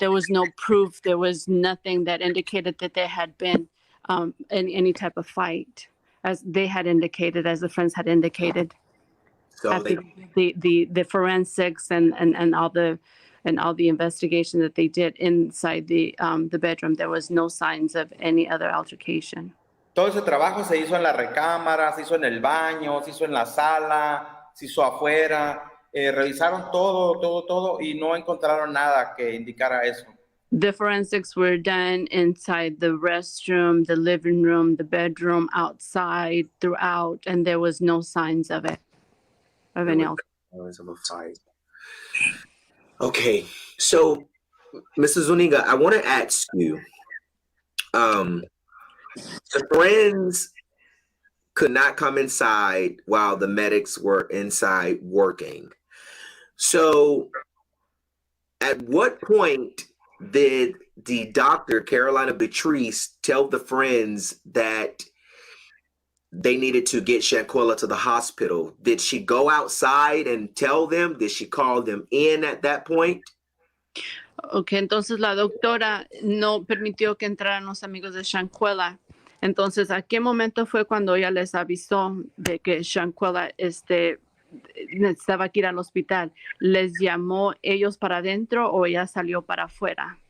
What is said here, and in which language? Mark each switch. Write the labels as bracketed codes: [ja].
[en] There was no proof. There was nothing that indicated that there had been any type of fight, as they had indicated, as the friends had indicated. So after the forensics and all the investigation that they did inside the bedroom, there was no signs of any other altercation. [es] Todo ese trabajo se hizo en la recámara, se hizo en el baño, se hizo en la sala, se hizo afuera. Revisaron todo y no encontraron nada que indicara eso. [en] The forensics were done inside the restroom, the living room, the bedroom, outside, throughout, and there was no signs of it, of any alcohol. Signs of a fight. Okay, so Mrs. Zuniga, I want to ask you, the friends could not come inside while the medics were inside working. So at what point did the doctor, Carolina Beatrice, tell the friends that they needed to get Shanquila to the hospital? Did she go outside and tell them? Did she call them in at that point? [es] Ok, entonces la doctora no permitió que entraran los amigos de Shanquila. Entonces, ¿a qué momento fue cuando ella les avisó de que Shanquila necesitaba que ir al hospital? ¿Les llamó ellos para adentro o ella salió para afuera?